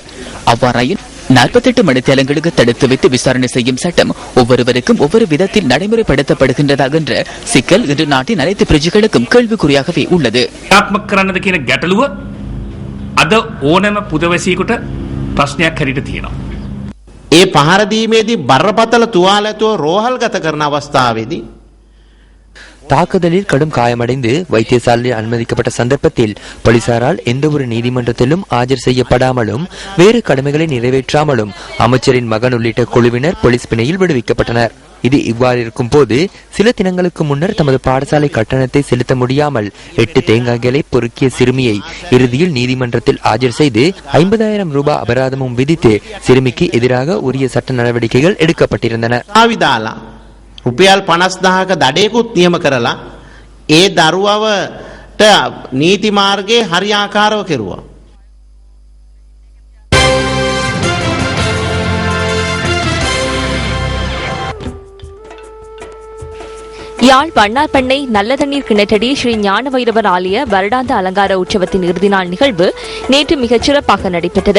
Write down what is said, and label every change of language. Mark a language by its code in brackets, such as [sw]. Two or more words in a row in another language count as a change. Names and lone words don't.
[ta] அவ்வாறாயின் 48 மணி நேரங்களுக்கு தடுத்து வைத்து விசாரணை செய்யும் சட்டம் ஒவ்வொருவருக்கும் ஒவ்வொரு விதத்தில் நடைமுறைப்படுத்தப்படுகின்றதாக என்ற சிக்கல் இன்று நாட்டின் அனைத்து பிரஜைகளுக்கும் கேள்விக்குறியாகவே உள்ளது. [si] ප්‍රශ්නයක් හැටියට තියෙනවා. ඒ පහර දීමේදී බරපතල තුවාල ඇතුව රෝහල්ගත කරන අවස්ථාවේදී [ta] தாக்குதலில் கடும் காயமடைந்து வைத்தியசாலையில் அனுமதிக்கப்பட்ட சந்தர்ப்பத்தில் போலீசாரால் எந்த ஒரு நீதிமன்றத்திலும் ஆஜர் செய்யப்படாமலும் வேறு கடமைகளை நிறைவேற்றாமலும் அமைச்சரின் மகன் உள்ளிட்ட குழுவினர் போலீஸ் பிணையில் விடுவிக்கப்பட்டனர். இது இவ்வாறு இருக்கும் போது சில தினங்களுக்கு முன்னர் தமது பாடசாலை கட்டணத்தை செலுத்த முடியாமல் 8 தேங்காய்களை பொறுக்கிய சிறுமியை இறுதியில் நீதிமன்றத்தில் ஆஜர் செய்து 50,000 ரூபாய் அபராதமும் விதித்து சிறுமிக்கு எதிராக உரிய சட்ட நடவடிக்கைகள் எடுக்கப்பட்டிருந்தன. [si] රුපියල් 50,000ක දඩේකුත් නියම කරලා ඒ දරුවවට නීති මාර්ගයේ හරියාකාරව කෙරුවා. [ta] யாழ் வண்ணார்பண்ணை நல்ல தண்ணீர் கிணற்றடி ஸ்ரீ ஞான வைரவர் ஆலய வருடாந்த அலங்கார உற்சவத்தின் இறுதி நாள் நிகழ்வு நேற்று மிகச் சிறப்பாக நடைபெற்றது.